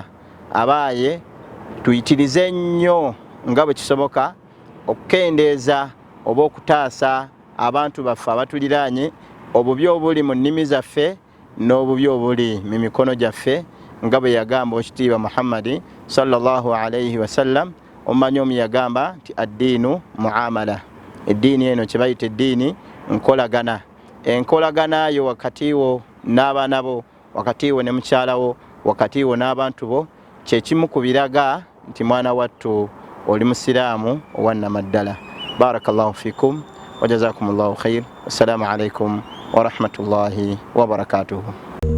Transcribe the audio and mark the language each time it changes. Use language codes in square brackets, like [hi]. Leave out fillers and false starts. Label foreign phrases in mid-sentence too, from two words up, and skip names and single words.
[lg] Abaaye tuyitirize nnyo nga bwe kisoboka okukendeeza oba okutaasa abantu baffe abatuliraanye obubi obuli mu nnimi zaffe n'obubi obuli mu mikono gyaffe nga bwe yagamba ekitiibwa Muhammad [ar] صلى الله عليه وسلم. [lg] Omanyi omu yagamba nti [ar] الدين معاملة. [lg] Eddiini eno kye bayita eddiini nkolagana. Enkolagana yo wakati wo n'abaana bo, wakati wo ne mukyala wo, wakati wo n'abantu bo, kyekimu ku biraga nti mwana wattu oli musiraamu owannamaddala. [ar] بارك الله فيكم وجزاكم الله خير. السلام عليكم ورحمة الله وبركاته.